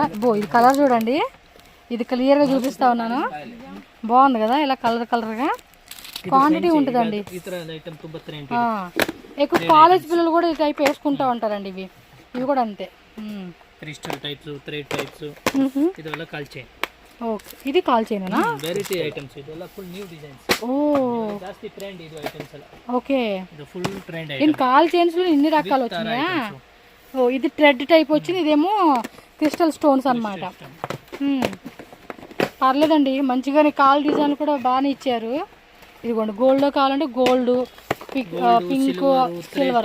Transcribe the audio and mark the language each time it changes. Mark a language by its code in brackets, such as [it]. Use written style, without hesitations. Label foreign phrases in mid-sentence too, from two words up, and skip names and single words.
[te] ఇది కలర్ చూడండి, ఇది క్లియర్గా చూపిస్తా ఉన్నాను. బాగుంది కదా, ఇలా కలర్గా క్వాంటిటీ ఉంటుందండి. ఎక్కువ కాలేజ్ పిల్లలు కూడా ఈ టైప్ వేసుకుంటూ ఉంటారండి. ఇవి కూడా అంతే. [en] crystal types, thread types, [kn] ಇದೆಲ್ಲ ಕಾಲ್ ಚೈನ್. [te] ఓకే, ఇది కాల్ చైనేనా? [en] variety items [kn] ಇದೆಲ್ಲ [en] full new designs. [te] ఓ [kn] ಜಾಸ್ತಿ ಟ್ರೆಂಡ್ ಇದು ಐಟಮ್ಸ್ ಎಲ್ಲ. [te] ఓకే, [en] ಇದು full trend [te] ఇన్ కాల్ చైన్స్ లో ఇన్ని రకాలు వచ్చినాయా? ఓ ఇది [en] thread type [te] వచ్చింది, ఇదేమో [en] crystal stones [te] అన్నమాట. పర్లేదండి మంచిగానే కాల్ డిజైన్ కూడా బాగానే ఇచ్చారు. ఇదిగోండి గోల్డ్ లో కావాలంటే గోల్డ్, పింక్, సిల్వర్